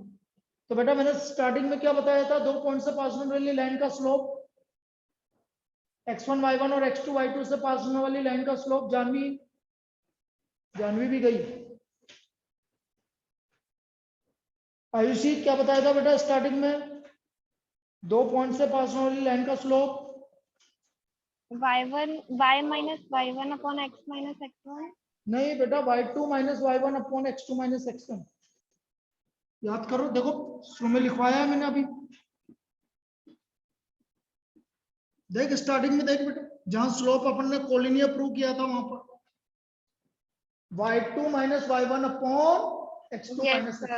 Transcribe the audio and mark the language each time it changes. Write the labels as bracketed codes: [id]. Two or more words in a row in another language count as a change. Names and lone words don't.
[hi] तो बेटा मैंने स्टार्टिंग में क्या बताया था? 2 पॉइंट से पास होने वाली लाइन का स्लोप x1 y1 और x2 y2 से पास होने वाली लाइन का स्लोप जानवी भी गई। आयुषी क्या बताया था बेटा स्टार्टिंग में? 2 पॉइंट से पास होने वाली लाइन का स्लोप [en] y minus y1 upon x minus x1। [hi] नहीं बेटा, [en] y2 minus y1 upon x2 minus x1. [hi] याद करो, देखो शुरू में लिखवाया है मैंने अभी, देख स्टार्टिंग में देख बेटा, जहां स्लोप अपन ने कोलिनियर प्रूव किया था वहां पर [en] y2 minus y1 upon x2 minus x1.